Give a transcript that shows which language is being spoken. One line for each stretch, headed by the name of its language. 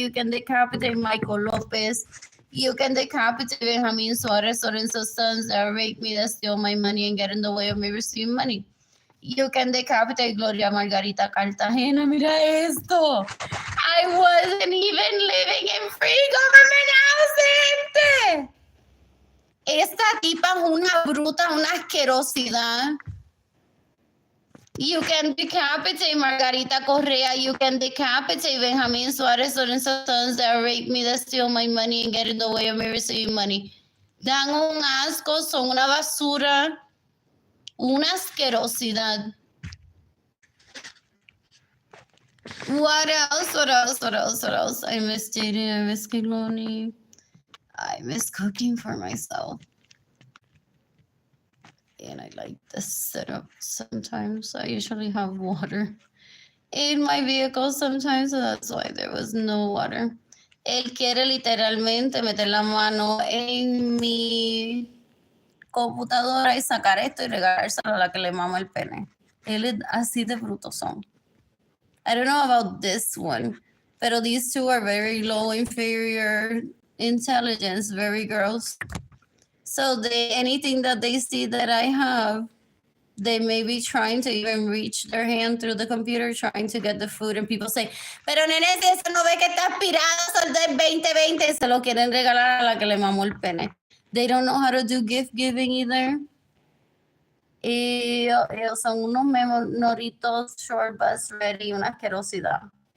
English: You can decapitate Michael Lopez. You can decapitate Benjamin Suarez Lorenzo's sons that rape me, that steal my money and get in the way of me receiving money. You can decapitate Gloria Margarita Cartagena. Mira esto. I wasn't even living in free government house, gente.
Spanish: Esta tipa es una bruta, una asquerosidad.
English: You can decapitate Margarita Correa. You can decapitate Benjamin Suarez Lorenzo's sons that rape me, that steal my money and get in the way of me receiving money. Dan un asco, son una basura.
Spanish: Una asquerosidad.
English: What else? What else? What else? What else? I miss dating. I miss Kiloni. I miss cooking for myself. And I like this setup sometimes. I usually have water in my vehicle sometimes, so that's why there was no water.
Spanish: Él quiere literalmente meter la mano en mi computadora y sacar esto y regalárselo a la que le mama el pene. Él es así de brutosón.
English: I don't know about this one, pero these two are very low inferior intelligence, very girls. So anything that they see that I have, they may be trying to even reach their hand through the computer, trying to get the food, and people say, pero nene, si eso no ve que está aspirado, son del 2020, se lo quieren regalar a la que le mamó el pene. They don't know how to do gift giving either.
Spanish: Y ellos son unos menoritos, short bus ready, una asquerosidad.